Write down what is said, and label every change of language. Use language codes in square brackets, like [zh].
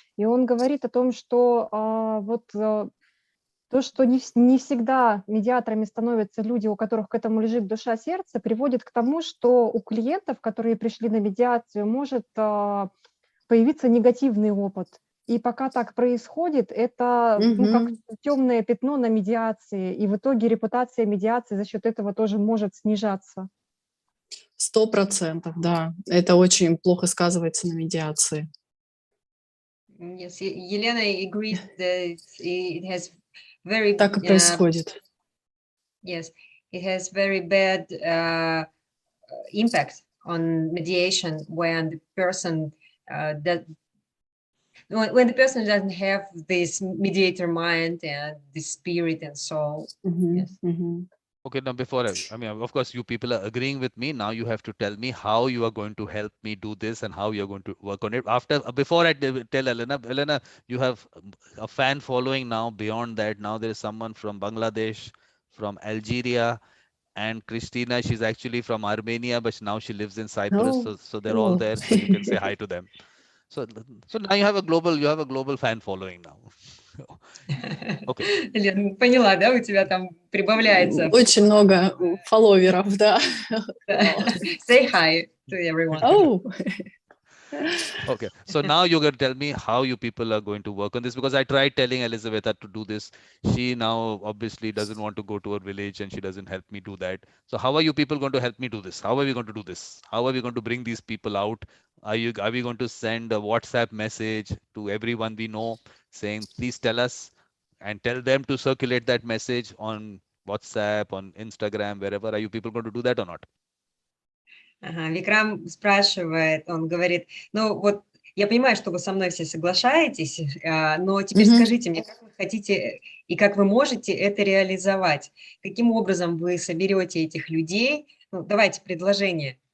[ru] И он говорит о том, что то, что не всегда медиаторами становятся люди, у которых к этому лежит душа, сердце, приводит к тому, что у клиентов, которые пришли на медиацию, может появиться негативный опыт. И пока так происходит, это ну, как темное пятно на медиации. И в итоге репутация медиации за счет этого тоже может снижаться. 100%, да. Это очень плохо сказывается на медиации. [en] Yes, Елена agrees that it has very... [ru] Так и происходит. [en] Yes, it has very bad impact on mediation when the person when the person doesn't have this mediator mind and the spirit and soul. Yes. Okay, now before I mean, of course, you people are agreeing with me. Now you have to tell me how you are going to help me do this and how you're going to work on it. Before I tell Elena, you have a fan following now. Beyond that, now there is someone from Bangladesh, from Algeria, and Christina. She's actually from Armenia, but now she lives in Cyprus. So they're all there. So you can say hi to them. So now you have a global fan following now. Okay. [ru] Лен, поняла, да, у тебя там прибавляется. Очень много фолловеров, да. [en] Say hi to everyone. Oh. Okay, so now you're going to tell me how you people are going to work on this, because I tried telling Elizabetha to do this. She now obviously doesn't want to go to her village and she doesn't help me do that. So how are you people going to help me do this? How are we going to do this? How are we going to bring these people out? Are we going to send a WhatsApp message to everyone we know saying, please tell us, and tell them to circulate that message on WhatsApp, on Instagram, wherever? Are you people going to do that or not? [ru] Викрам спрашивает, он говорит, ну вот я понимаю, что вы со мной все соглашаетесь, но теперь скажите мне, как вы хотите и как вы можете это реализовать? Каким образом вы соберете этих людей? Ну, давайте предложение.